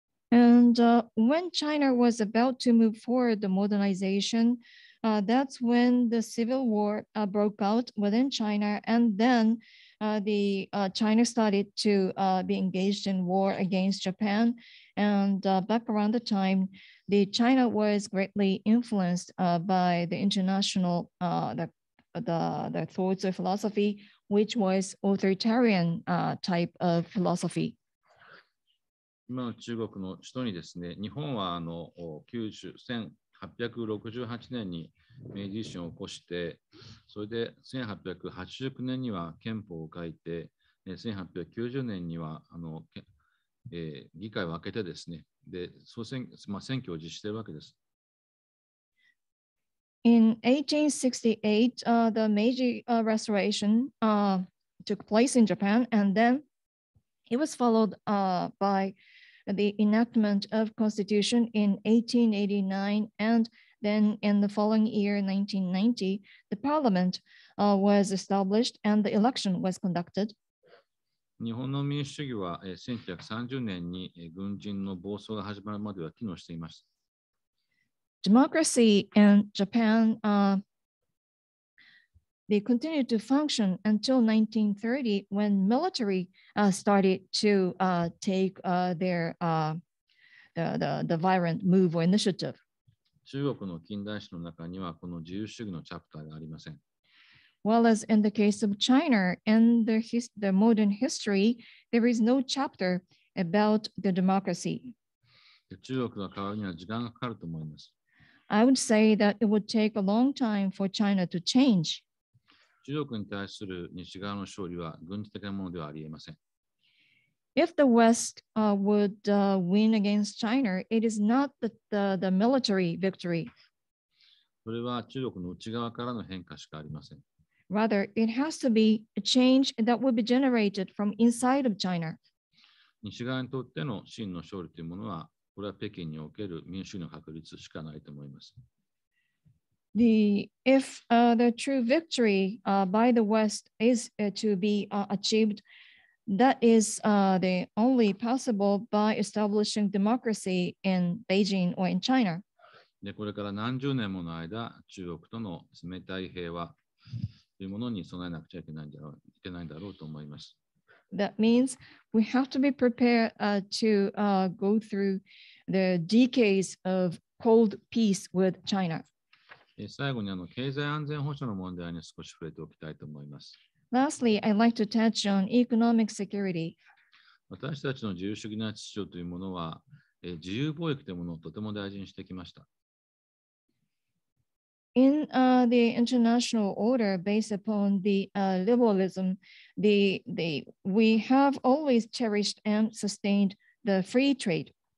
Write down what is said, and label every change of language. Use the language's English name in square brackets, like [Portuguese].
[English] And when China was about to move forward the modernization, that's when the civil war broke out within China, and then China started to be engaged in war against Japan. And back around the time, China was greatly influenced by the international the thoughts of philosophy, which was authoritarian type of philosophy. [Japanese] 今の中国の首都にですね、日本は1868年に明治維新を起こして、それで1889年には憲法を書いて、1890年には議会を開けてですね、で選挙を実施しているわけです。 [English] In 1868, the Meiji Restoration took place in Japan, and then it was followed by the enactment of Constitution in 1889, and then in the following year, 1990, the Parliament was established and the election was conducted. [Japanese] 日本の民主主義は1930年に軍人の暴走が始まるまでは機能していました。 [English] Democracy in Japan, they continued to function until 1930 when military started to take their the violent move or initiative. [Japanese] 中国の近代史の中にはこの自由主義のチャプターがありません。 [English] Whereas in the case of China, in the modern history, there is no chapter about the democracy. [Japanese] 中国が変わるには時間がかかると思います。 [English] I would say that it would take a long time for China to change. [Japanese] 中国に対する西側の勝利は軍事的なものではありえません。 [English] If the West would win against China, it is not the military victory. [Japanese] それは中国の内側からの変化しかありません。 [English] Rather, it has to be a change that will be generated from inside of China. [Japanese] 西側にとっての真の勝利というものは、これは北京における民主主義の確立しかないと思います。 [English] If the true victory by the West is to be achieved, that is the only possible by establishing democracy in Beijing or in China. [Japanese] で、これから何十年もの間、中国との冷たい平和というものに備えなくちゃいけないんだろうと思います。 [English] That means we have to be prepared to go through the decades of cold peace with China. [Japanese] 最後に経済安全保障の問題に少し触れておきたいと思います。 [English] Lastly, I'd like to touch on economic security. [Japanese] 私たちの自由主義な秩序というものは、自由貿易というものをとても大事にしてきました。 [English] In the international order based upon the liberalism, we have always cherished and sustained the free trade.